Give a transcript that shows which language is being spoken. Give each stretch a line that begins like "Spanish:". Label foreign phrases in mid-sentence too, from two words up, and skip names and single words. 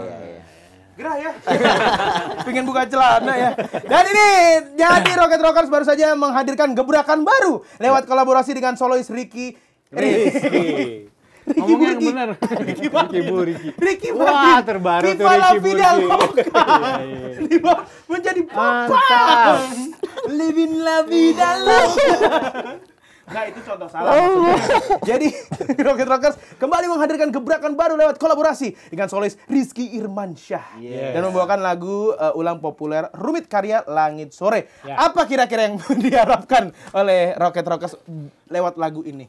Indonesian: iya. Gerah ya. Pengen buka celana ya. Dan ini jadi Rocket Rockers baru saja menghadirkan gebrakan baru lewat kolaborasi dengan solois Ricky. Rizky. Ngomong yang benar. Ricky Martin. Ricky Wah, Martin. terbaru tuh
Spanish: Viva la
Indonesian: Ricky
Spanish: vida
Indonesian: Burki. loca. Viva menjadi papa. Mantap.
Spanish: Living la vida loca.
Indonesian: Nah, itu contoh salah maksudnya. Jadi, Rocket Rockers kembali menghadirkan gebrakan baru lewat kolaborasi dengan solis Rizky Irmansyah. Dan membawakan lagu ulang populer Rumit karya Langit Sore. Apa kira-kira yang diharapkan oleh Rocket Rockers lewat lagu ini?